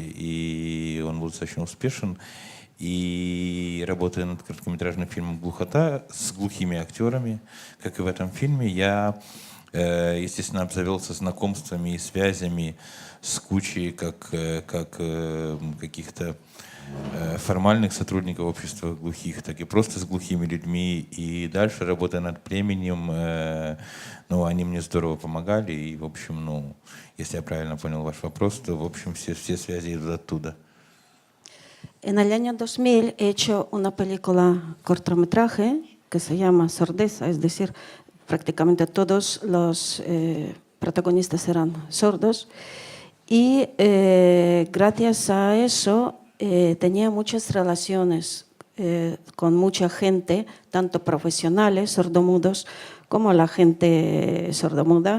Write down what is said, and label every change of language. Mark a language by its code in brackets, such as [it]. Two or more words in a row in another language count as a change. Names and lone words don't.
[ru] И он был достаточно успешен. И работая над короткометражным фильмом «Глухота» с глухими актерами, как и в этом фильме, я, естественно, обзавелся знакомствами и связями с кучей как каких-то формальных сотрудников общества глухих, так и просто с глухими людьми. И дальше, работая над «Племенем», ну, они мне здорово помогали. И, в общем, ну, если я правильно понял ваш вопрос, то, в общем, все связи идут оттуда. [es] En el año 2000 he hecho una película cortometraje que se llama Sordesa, es decir, prácticamente todos los protagonistas eran sordos. Y gracias a eso tenía muchas relaciones con mucha gente, tanto profesionales, sordomudos, como la gente sordomuda.